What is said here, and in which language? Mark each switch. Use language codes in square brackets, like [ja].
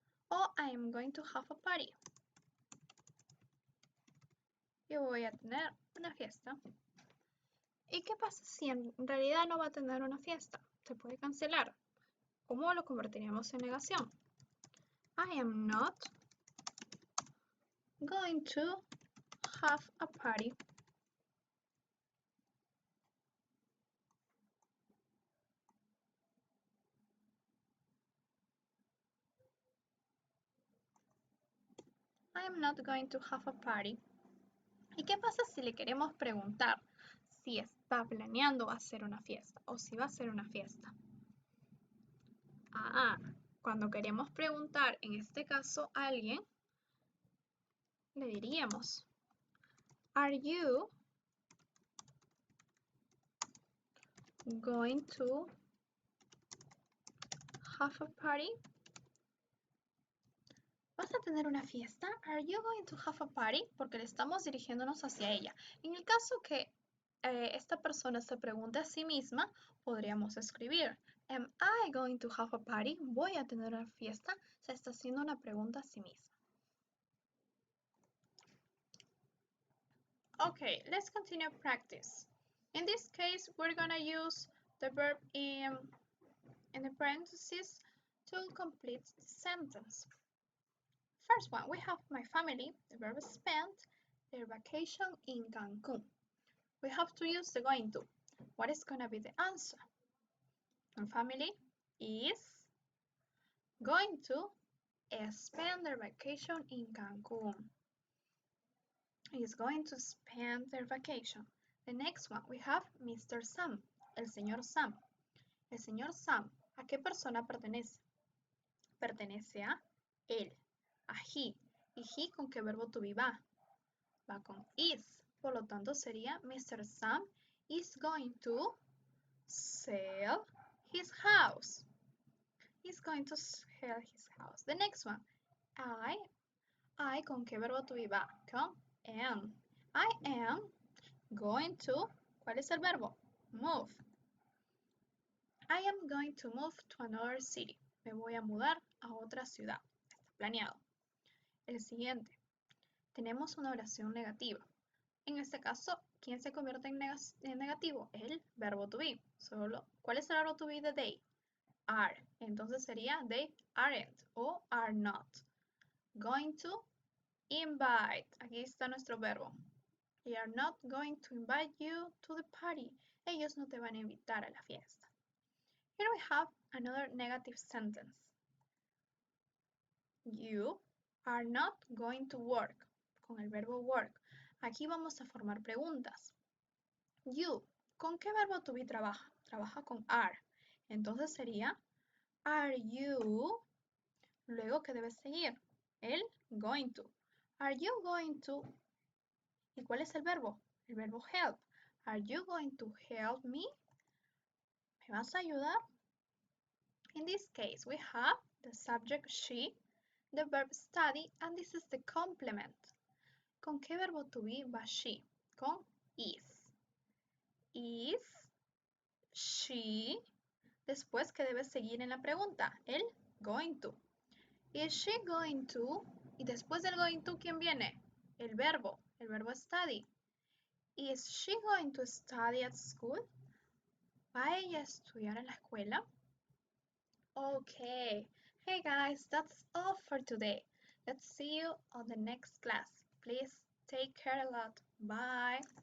[en] O I am going to have a party. [es] Yo voy a tener una fiesta. ¿Y qué pasa si en realidad no va a tener una fiesta? Se puede cancelar. ¿Cómo lo convertiríamos en negación? [en] I am not going to have a party. I am not going to have a party. [es] ¿Y qué pasa si le queremos preguntar si está planeando hacer una fiesta o si va a hacer una fiesta? Cuando queremos preguntar, en este caso, a alguien, le diríamos, [en] Are you going to have a party? [es] ¿Vas a tener una fiesta? [en] Are you going to have a party? [es] Porque le estamos dirigiéndonos hacia ella. En el caso que esta persona se pregunte a sí misma, podríamos escribir [en] Am I going to have a party? [es] ¿Voy a tener una fiesta? Se está haciendo una pregunta a sí misma. [en] Okay, let's continue practice. In this case, we're gonna use the verb in the parentheses to complete the sentence. First one, we have my family, the verb spent their vacation in Cancun. We have to use the going to. What is gonna be the answer? My family is going to spend their vacation in Cancun. Is going to spend their vacation. The next one, we have Mr. Sam, [es] el señor Sam. El señor Sam, ¿a qué persona pertenece? Pertenece a él, a he. ¿Y he con qué verbo to be va? Va con is. Por lo tanto, sería Mr. [en] Sam is going to sell his house. He's going to sell his house. The next one, I [es] con qué verbo [en] to be va? [es] Con am. [en] I am going to, [es] ¿cuál es el verbo? [en] Move. I am going to move to another city. [es] Me voy a mudar a otra ciudad. Está planeado. El siguiente. Tenemos una oración negativa. En este caso, ¿quién se convierte en negativo? El verbo to be. ¿Cuál es el verbo to be de they? [en] Are. [es] Entonces sería they aren't o are not. [en] Going to invite. [es] Aquí está nuestro verbo. [en] They are not going to invite you to the party. [es] Ellos no te van a invitar a la fiesta. [en] Here we have another negative sentence. You are not going to work. [es] Con el verbo work. Aquí vamos a formar preguntas. You, ¿con qué verbo to be trabaja? Trabaja con are. Entonces sería, [en] are you, [es] luego, ¿qué debe seguir? El going to. [en] Are you going to [es] ¿Y cuál es el verbo? El verbo help. [en] Are you going to help me? [es] ¿Me vas a ayudar? [en] In this case, we have the subject she, the verb study, and this is the complement. [es] ¿Con qué verbo to be va she? Con is. [en] Is she. [es] Después, ¿qué debe seguir en la pregunta? El going to. [en] Is she going to? [es] Y después del [en] going to, [es] ¿quién viene? El verbo study. [en] Is she going to study at school? [es] ¿Va ella a estudiar en la escuela? [en] Okay. Hey guys, that's all for today. Let's see you on the next class. Please take care a lot. Bye.